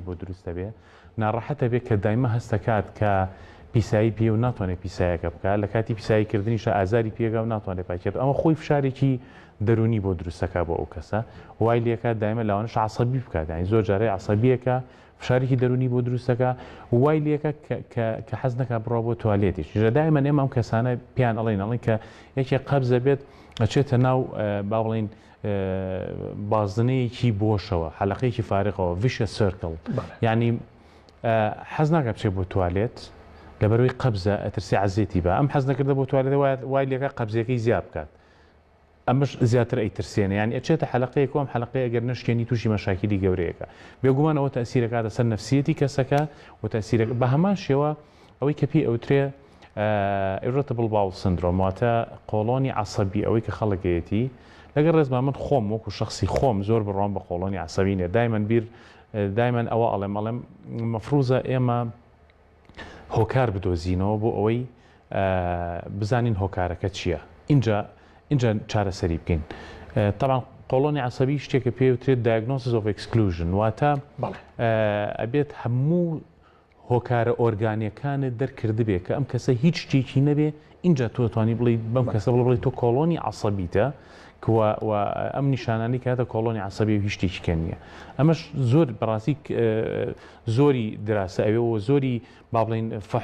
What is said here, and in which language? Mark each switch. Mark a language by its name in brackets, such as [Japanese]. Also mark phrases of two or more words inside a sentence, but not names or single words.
[Central Kurdish] بۆ دروستە بێت ناڕەحەتە بێت کە دایمە هەستەکات کە پیسایی پێ و ناتوانێت پیسایەکە بکات لە کاتی پیساییکردنیشە ئازاری پێگە و ناتوانێت پاکێت ئەمە خۆی فشارێکی دەرونی بۆ دروستەکە بۆ ئەو کەسە وای لێکات دایمە لاوانش عەسەبی بکات یعنی زۆر جارێ عەسەبیەکە فشارێکی دەرونی بۆ دروستەکە وای لێکە کە حەز نەکات بڕۆ بۆ توالێتیش دایمە ئێمە ئەم کەسانە پیان ئەڵێن کە یەکێک قەبزە بێت ئەچێتە ناو با بڵێن بازنەیەکی بۆشەوە حەلەقەیەکی فارغەوە [English] vicious circle [Central Kurdish] یعنی حەز ناکات بچێت بۆ توالێت لەبەرەوەی قەبزە ئەترسی عەزێتی بە ئەم حەز نەکردە بۆ توالێت وای لێکە قەبزەکەی زیاد بکات ئەمەش زیاتر ئەیترسێنە یعنی ئەچێتە حەلەقەیەک ئەم حەلەقەیە ئەگەر نشکێنی تووشی مەشاکلی گەورەیەەکە بێگومانەوە تەسیرەکاتە سەر نەفسیەتی کەسەکە و تەسیرە بە هەمان شێوە ئەوەی کە پێی ئەوترێ [English] irritable bowel syndrome [Central Kurdish] واتە قۆڵۆنی عەسەبی ئەوەی کە خەڵکەیەتی لەگەر ڕێزما من خۆم وەکو شخصی خۆم زۆر بڕۆم بە قۆڵۆنی عەسەبی نیە دایمەن ئەوە ئەڵێم مەفروزە ئێمە هۆکار بدۆزینەوە بۆ ئەوەی بزانین هۆکارەکە چییە اینجا چارەسەری بکەین طبعا قۆڵۆنی عەسەبی شتێکە پێوترێت [English] diagnosis of exclusion [Central Kurdish] واتە ئەبێت هەموو هۆکارە ئۆرگانیەکانت دەرکرد بێت کە ئەم کەسە هیچ شتێکی نەبێ اینجا توانی بڵێ بەم کەسە بڵێ تۆ کۆڵۆنی عەسەبیتە ئەم نیشانانی کاتە کۆڵۆنی عەسەبی و هیچ شتێکی نییە ئەمەش زۆر بەڕاستی زۆری دراسە ئەوێ و زۆری با بڵێن فەحص